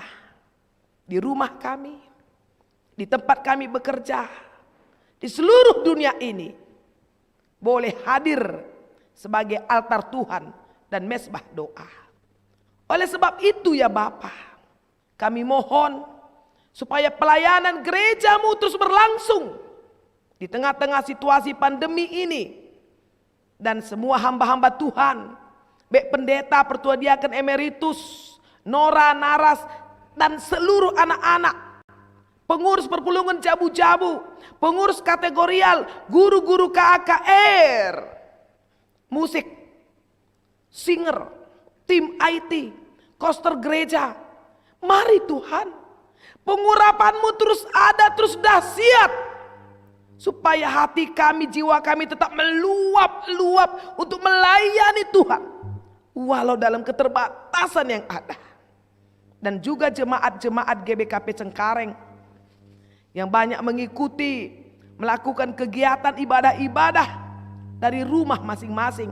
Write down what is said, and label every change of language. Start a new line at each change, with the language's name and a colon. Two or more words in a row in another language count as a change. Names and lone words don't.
Indonesian: Di rumah kami, di tempat kami bekerja, di seluruh dunia ini boleh hadir sebagai altar Tuhan dan mesbah doa. Oleh sebab itu ya Bapa, kami mohon supaya pelayanan gerejamu terus berlangsung di tengah-tengah situasi pandemi ini. Dan semua hamba-hamba Tuhan, baik pendeta, pertua diaken emeritus, Nora, Naras, dan seluruh anak-anak, pengurus perpulungan jabu-jabu, pengurus kategorial, guru-guru KAKR, musik, singer, tim IT, koster gereja. Mari Tuhan, pengurapanmu terus ada, terus dahsyat. Supaya hati kami, jiwa kami tetap meluap-luap untuk melayani Tuhan. Walau dalam keterbatasan yang ada. Dan juga jemaat-jemaat GBKP Cengkareng yang banyak mengikuti, melakukan kegiatan ibadah-ibadah dari rumah masing-masing.